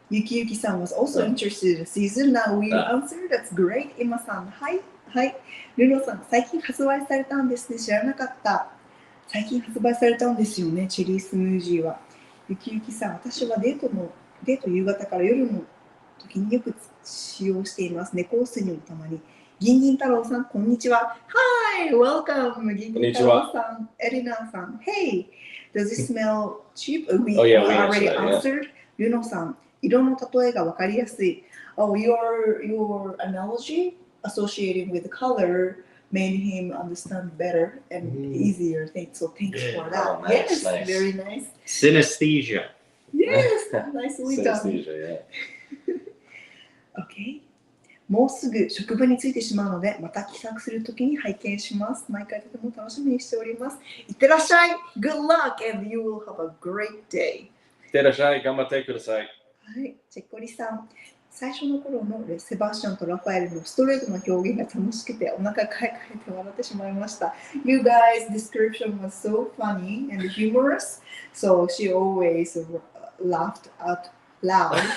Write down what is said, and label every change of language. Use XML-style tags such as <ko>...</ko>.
<en>Yuki-san was also interested in the season. Now we answer. That's great. Emma-san,</en> <ja>はい。はい。ルノさん、最近発売されたんですね。知らなかった。最近発売されたんですよね。チェリースムージーは。Yuki-さん、私はデート夕方から夜の時によく使用しています。猫酢にもたまに。ギンギン太郎さん、こんにちは。</ja> <en>Hi! Welcome!</en> <ja>ギンギン太郎さん、エリナさん。</ja> <en>Hey! Does it smell cheap? We already answered.</en> <ja>ルノさん、色の例えがわかりやすい。</ja> <en>Oh, your analogy associated with color made him understand better and easier. So thanks for that. Nice, yes, nice. Very nice. Synesthesia. Yes, nicely done. Synesthesia, yeah. Okay.</en> <ja>もうすぐ職場に着いてしまうので、また帰宅するときに拝見します。毎回とても楽しみにしております。いってらっしゃい。</ja> <en>Good luck and you will have a great day.</en> <ja>いってらっしゃい。頑張ってください。はい、チェッコリさん。最初の頃のセバスチャンとラファエルのストレートな表現が楽しくてお腹かいかいて笑ってしまいました。</ja> <en>You guys' description was so funny and humorous, so she always laughed out loud.</en>